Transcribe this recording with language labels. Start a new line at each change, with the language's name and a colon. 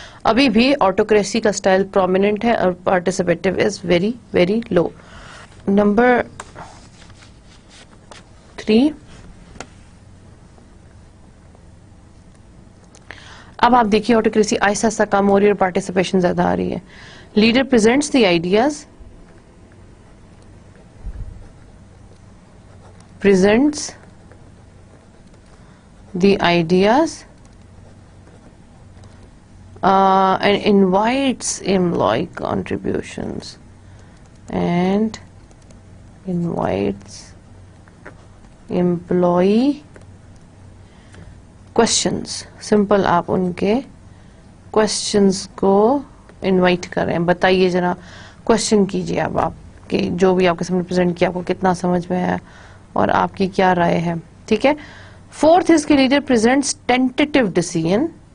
Urdu: ابھی بھی آٹوکریسی کا اسٹائل پرومیننٹ ہے اور
English: Participative is very very low.
Urdu: Number 3, اب آپ دیکھیے آٹوکریسی آہستہ آہستہ کم ہو رہی ہے اور پارٹیسپیشن زیادہ آ رہی ہے.
English: Leader presents the ideas, presents the ideas and invites employee contributions and invites employee questions.
Urdu: simple آپ ان کے questions کو انوائٹ کریں, بتائیے ذرا question کیجیے اب آپ کہ جو بھی آپ کے سامنے پریزنٹ کیا آپ کو کتنا سمجھ میں ہے اور آپ کی کیا رائے ہے. ٹھیک ہے.
English: 4th is کہ leader presents tentative decision.